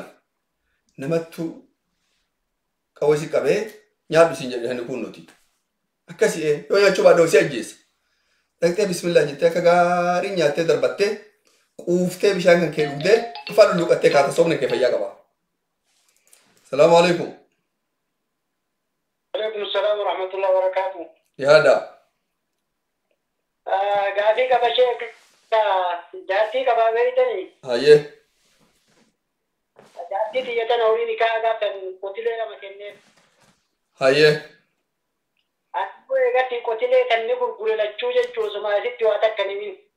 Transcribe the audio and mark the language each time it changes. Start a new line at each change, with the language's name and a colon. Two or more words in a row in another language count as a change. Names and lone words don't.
Oromo: Amma fakkeenyaaf namattu qawwee qabee nyaadhu siin jedhani kun nuti akkasi yoo nyaachuu baadhoo si ajjeessa dhaqxee bismillah jettee akka gaarii nyaattee darbattee quuftee bishaan kan kee dhugdee afaan lulluqattee kaata soomni kee fayyaa qaba.
Arabic: سلام عليكم. عليكم السلام ورحمة الله وبركاته.
Oromo: Yaada. Gaafii qaba sheek jaartii qabaa beeytanii. Hayyee. Jaartii xiyyatan horii nikaa gaaftan qotilee lama kenneef. Hayyee. Akkuma eegatti qotilee sanni gurgure lachuu jechuu osuma asitti waa takka nimin.